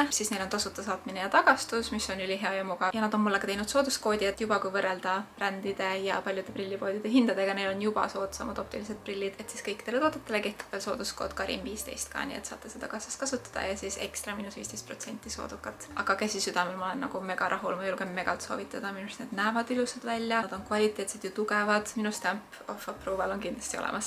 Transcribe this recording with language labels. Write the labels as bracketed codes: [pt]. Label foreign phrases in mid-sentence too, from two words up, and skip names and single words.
[et] Siis neil on tasuta saatmine ja tagastus, mis on ülihea ja mugav. Ja nad on mulle ka teinud sooduskoodi, et juba kui võrrelda brändide ja paljude prillipoodide hindadega, neil on juba soodsamad optilised prillid, et siis kõikidele toodetele kehtib veel sooduskood Karin 15 ka, nii et saate seda kassas kasutada ja siis ekstra -15% soodukat. Aga käsi südamel ma olen nagu mega rahul, ma julgen megalt soovitada, minu arust need näevad ilusad välja, nad on kvaliteetsed ja tugevad, minu [en] stamp of approval [et] on kindlasti olemas.